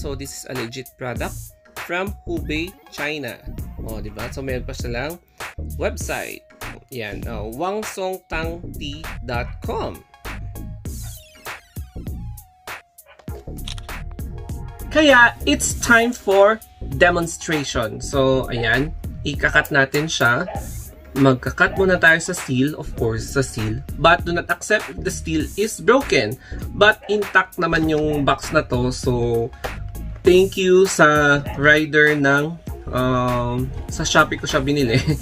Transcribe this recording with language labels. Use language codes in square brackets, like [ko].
[en] So, this is a legit product from Hubei, China. [tl] O, diba? So, meron pa silang website. Yan, wangsongtangtea.com. [en] Kaya, it's time for demonstration. [tl] So, ayan, ikakat natin siya. Magkakat muna tayo sa seal, [en] of course, [tl] sa seal. [en] But do not accept if the seal is broken. [tl] But intact naman yung box na to. So, [en] thank you [tl] sa rider ng sa Shopee ko siya binili.